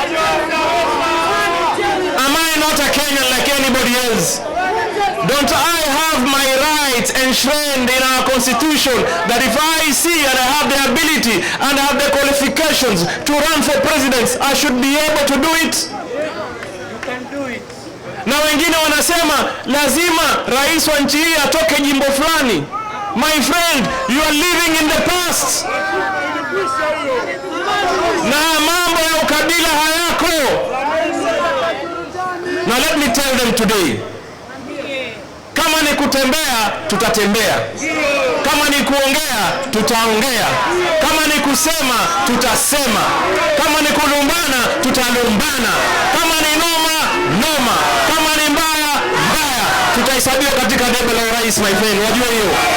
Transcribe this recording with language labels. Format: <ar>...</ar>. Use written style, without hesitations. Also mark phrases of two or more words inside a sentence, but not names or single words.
<en>Am I not a Kenyan like anybody else? Don't I have my rights enshrined in our constitution that if I see and I have the ability and I have the qualifications to run for president, I should be able to do it? You can do it.</en> <sw>Na wengine wanasema lazima rais wa nchi hii atoke jimbo fulani.</sw> <en>My friend, you are living in the past.</en> <sw>Na mambo ya ukabila hayako.</sw> <en>Now let me tell them today.</en> <sw>Kama ni kutembea, tutatembea. Kama ni kuongea, tutaongea. Kama ni kusema, tutasema. Kama ni kulumbana, tutalumbana. Kama ni noma, noma. Kama ni mbaya, mbaya. Tutahesabiwa katika debe la urais,</sw> <en>my friend.</en> <sw>Wajua hiyo.</sw>